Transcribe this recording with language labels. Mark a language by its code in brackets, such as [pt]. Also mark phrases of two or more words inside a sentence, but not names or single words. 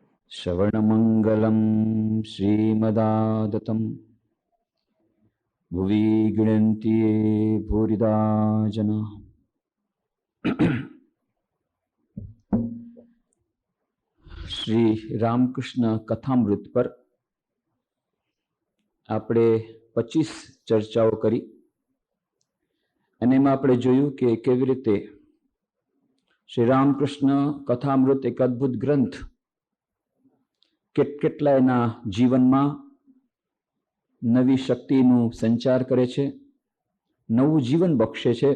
[sa] श्रवणमङ्गलं श्रीमदादतं भुवि गृह्णन्ति ये भूरिदा जनाः। [gu] श्री रामकृष्ण कथामृत पर આપણે 25 ચર્ચાઓ કરી અને એમાં આપણે જોયું કે કેવી રીતે શ્રી રામકૃષ્ણ કથામૃત એક અદ્ભુત ગ્રંથ કેટલા એના જીવનમાં નવી શક્તિનું સંચાર કરે છે, નવું જીવન બક્ષે છે।